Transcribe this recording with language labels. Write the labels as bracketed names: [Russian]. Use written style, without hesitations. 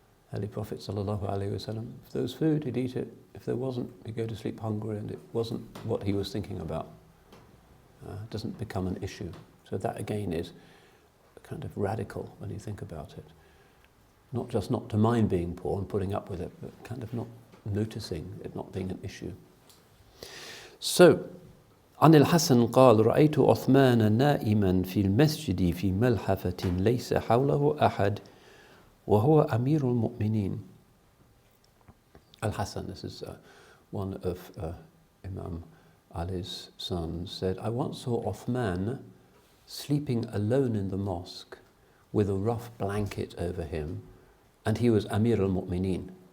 [English] Holy Prophet sallallahu alaihi wasallam, if there was food, he'd eat it. If there wasn't, he'd go to sleep hungry, and it wasn't what he was thinking about. It doesn't become an issue. So that again is kind of radical when you think about it. Not just not to mind being poor and putting up with it, but kind of not noticing it not being an issue. [Arabic] So, عن الحسن قال رأيت عثمان نائما في المسجد في ملحفة ليس حوله أحد وهو أمير المؤمنين. [English] Al-Hasan, this is one of Imam Ali's sons, said, I once saw Uthman sleeping alone in the mosque with a rough blanket over him, and he was Amir al-Mu'mineen.